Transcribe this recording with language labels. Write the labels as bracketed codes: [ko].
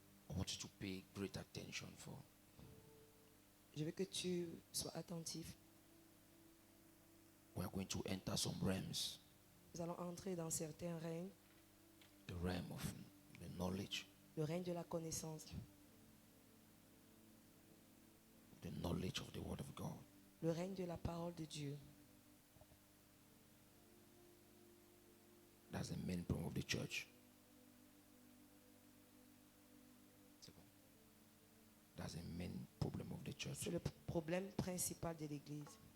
[en] I want you to pay great attention for [fr] je veux que tu sois attentif. [en] we are going to enter some realms. [fr] Nous allons entrer dans certains règnes. [en] The realm of the knowledge, [fr] Le règne de la connaissance, [en] the knowledge of the Word of God. [fr] le règne de la parole de Dieu. [en] That's the main problem of the church. That's the main problem of the church. [fr] C'est le problème principal de l'Église.